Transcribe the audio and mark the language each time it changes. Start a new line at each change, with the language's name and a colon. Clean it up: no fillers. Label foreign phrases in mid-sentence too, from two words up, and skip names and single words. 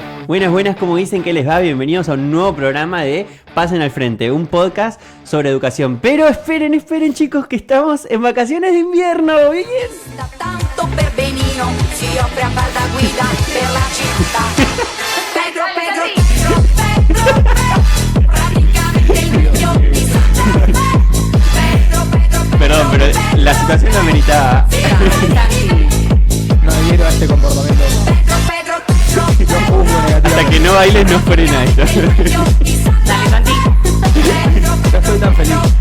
Spanish: Buenas, buenas, ¿cómo dicen que les va? Bienvenidos a un nuevo programa de Pasen al Frente, un podcast sobre educación. Pero esperen chicos, que estamos en vacaciones de invierno, ¿bien?
Italian: Tanto per Benino si offre a far da guida per la città. Pedro, praticamente il meglio di
Spanish: Perdón, pero la situación lo ameritaba. No adhiero a este comportamiento. Hasta que no bailes no frena esto. Dale, Santi. No estoy tan feliz.